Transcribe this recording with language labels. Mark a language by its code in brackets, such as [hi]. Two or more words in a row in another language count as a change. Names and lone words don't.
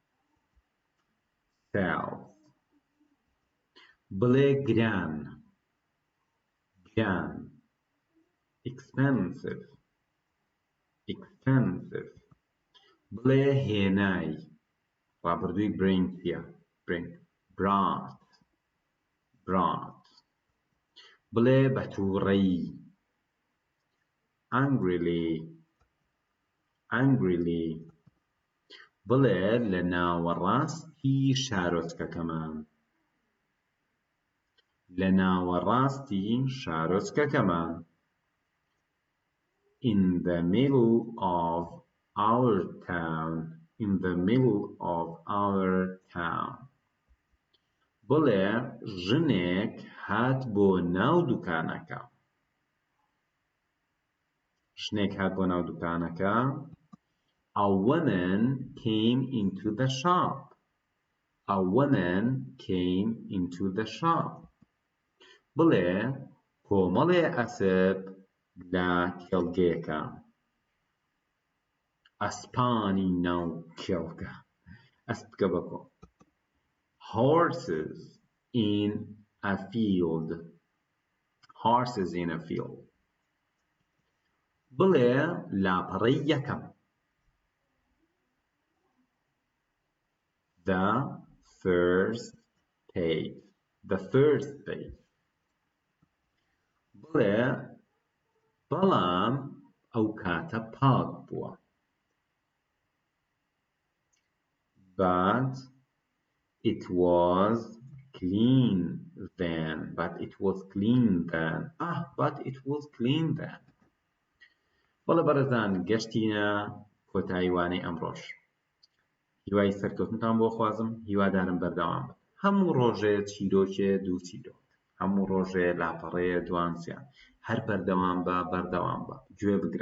[ckb] بڵێ گران expensive بڵێ هێنای ڕابردووی bring brought بڵێ بە تووڕەی angrily بڵێ لە ناوەڕاستی شارۆچکەکەمان [en] in the middle of our [ckb] town بڵێ ژنێک هات بۆ ناو دوکانەکە [en] a woman came into the shop [ckb] بڵێ کۆمەڵێ ئەسپ لە کێڵگەیەکە ئەسپانی ناو کێڵگە ئەسپکە بەکۆ [en] horses in a field [ckb] بڵێ لاپەڕەی یەکەم [en] the first page [ckb] بڵێ بەڵام ئەو کاتە پاک بووە [en] but it was clean then [ckb] بەڵێ بەڕێزان گەشتینە کۆتاییوانەی ئەمڕۆژ هیوای سەرکەوتنتان بۆ خوازم، هیوادارم بەردەوام بن. هەموو ڕۆژێ چیرۆکێ دوو چیرۆک، هەموو ڕۆژێ لاپەڕەیە دوانسیان، هەر بەردەوام بە گوێ بگرە.